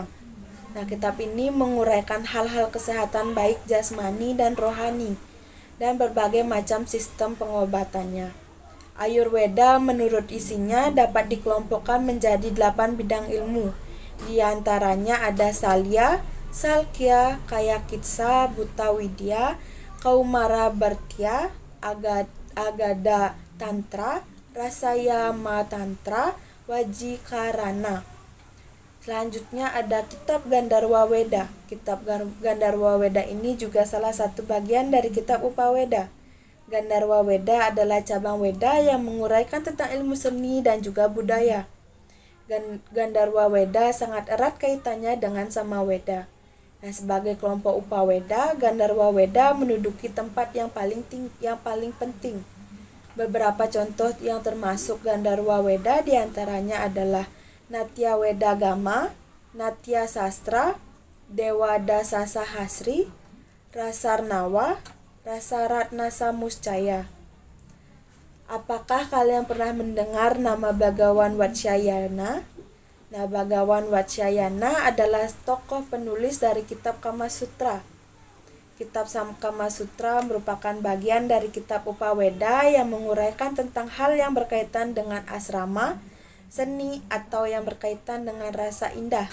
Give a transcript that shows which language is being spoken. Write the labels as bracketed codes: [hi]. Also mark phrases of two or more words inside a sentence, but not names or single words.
[id] Nah, kitab ini menguraikan hal-hal kesehatan baik jasmani dan rohani, dan berbagai macam sistem pengobatannya. Ayurveda menurut isinya dapat dikelompokkan menjadi 8 bidang ilmu. Di antaranya ada Salya, Salkya, Kayakitsa, Bhuta Widya, Kaumara Bhartya, Agada Tantra, Rasayama Tantra, Wajikarana. Selanjutnya ada kitab Gandharwa Weda. Kitab Gandharwa Weda ini juga salah satu bagian dari kitab Upaweda. Gandharwa Weda adalah cabang Weda yang menguraikan tentang ilmu seni dan juga budaya. Gandharwa Weda sangat erat kaitannya dengan Samaweda. Nah, sebagai kelompok Upaweda, Gandharwa Weda menduduki tempat yang paling penting. Beberapa contoh yang termasuk Gandharwa Weda diantaranya adalah Natya Wedagama, Natya Sastra, Dewada Sasahasri, Rasarnawa, Rasaratna Samuscaya. Apakah kalian pernah mendengar nama Bhagawan Vatsyayana? Nah, Bhagawan Vatsyayana adalah tokoh penulis dari kitab Kama Sutra. Kitab Kama Sutra merupakan bagian dari kitab Upaweda yang menguraikan tentang hal yang berkaitan dengan asrama, seni, atau yang berkaitan dengan rasa indah.